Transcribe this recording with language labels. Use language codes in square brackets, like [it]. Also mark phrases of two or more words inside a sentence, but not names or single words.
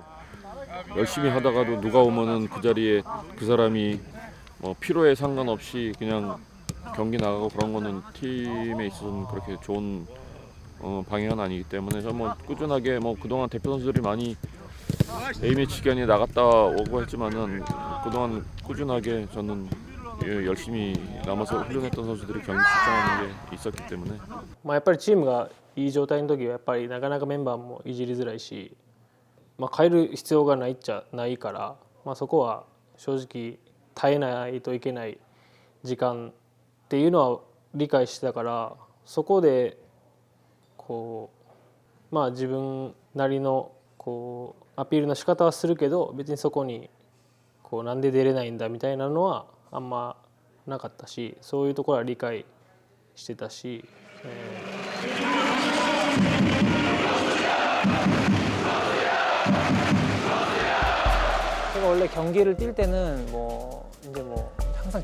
[ko] 열심히 하다가도 누가 오면은 그 자리에 그 사람이 뭐 피로에 상관없이 그냥 경기 나가고 그런 거는 팀에 있어서는 그렇게 좋은 방향은 아니기 때문에 저 뭐 꾸준하게 뭐 그동안 대표 선수들이 많이 A매치 기간에 나갔다 오고 했지만은 그동안 꾸준하게 저는 열심히 남아서 훈련했던 선수들이 경기 출장하는 게 있었기 때문에 [ja] やっぱりチームがいい状態の時はやっぱりなかなかメンバーもいじりづらいし、変える必要がないっちゃないから、そこは正直耐えないといけない時間っていうのは理解してたから、自分なりのこうアピールの仕方はするけど別にそこにこうなんで出れないんだみたいなのはあんまなかったし、そういうところは理解してたし、 [ko] 제가 원래 경기를 뛸 때는 뭐 이제 뭐 항상